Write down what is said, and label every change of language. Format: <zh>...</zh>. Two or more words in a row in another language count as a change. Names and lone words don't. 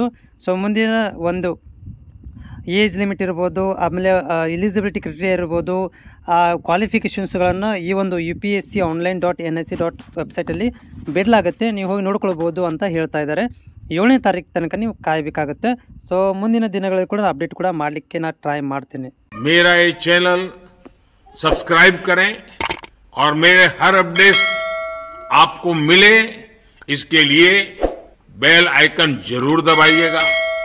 <kn>ಸೊ ಮುಂದಿನ ಒಂದು</kn> <en>age limit</en> <kn>ಇರ್ಬೋದು, ಆಮೇಲೆ</kn> <en>eligibility criteria</en> <kn>ಇರ್ಬೋದು, ಕ್ವಾಲಿಫಿಕೇಷನ್ಸ್ಗಳನ್ನು ಈ ಒಂದು UPSC online.nic. ವೆಬ್ಸೈಟಲ್ಲಿ ಬಿಡಲಾಗುತ್ತೆ. ನೀವು ಹೋಗಿ ನೋಡ್ಕೊಳ್ಬೋದು ಅಂತ ಹೇಳ್ತಾ ಇದ್ದಾರೆ. 7ನೇ ತಾರೀಕು ತನಕ ನೀವು ಕಾಯಬೇಕಾಗುತ್ತೆ. ಸೊ ಮುಂದಿನ ದಿನಗಳಲ್ಲಿ ಕೂಡ ಅಪ್ಡೇಟ್ ಕೂಡ ಮಾಡಲಿಕ್ಕೆ ನಾನು ಟ್ರೈ ಮಾಡ್ತೀನಿ.</kn> <hi>मेरा ये</hi> <en>channel subscribe</en> <hi>करें और मेरे हर अपडेट आपको मिले, इसके लिए</hi> <en>bell icon</en> <hi>जरूर दबाइएगा.</hi>